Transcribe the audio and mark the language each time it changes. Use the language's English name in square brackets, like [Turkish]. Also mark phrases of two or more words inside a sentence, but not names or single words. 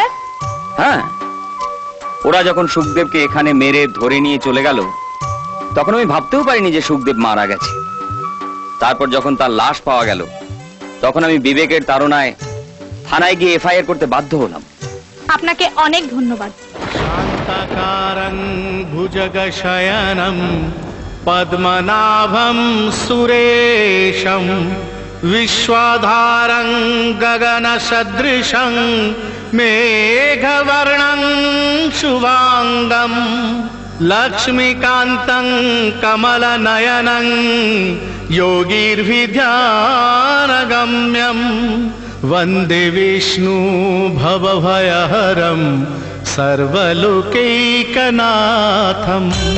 [Bangla] হ্যাঁ, ওরা যখন সুখদেবকে এখানে মেরে ধরে নিয়ে চলে গেল তখন আমি ভাবতেও পারিনি যে সুখদেব মারা গেছে। তারপর যখন তার লাশ পাওয়া গেল তখন আমি বিবেকের তাড়নায় থানায় গিয়ে এফআইআর করতে বাধ্য হলাম। আপনাকে অনেক ধন্যবাদ। [Sanskrit] शान्ताकारं भुजगशयनं पद्मनाभं सुरेशं विश्वाधारं गगनसदृशं मेघवर्णं शुभांगं लक्ष्मीकान्तं कमलनयनं योगीर्भिध्यानगम्यं वन्दे विष्णु भवभयहरं सर्वलोकैकनाथम्।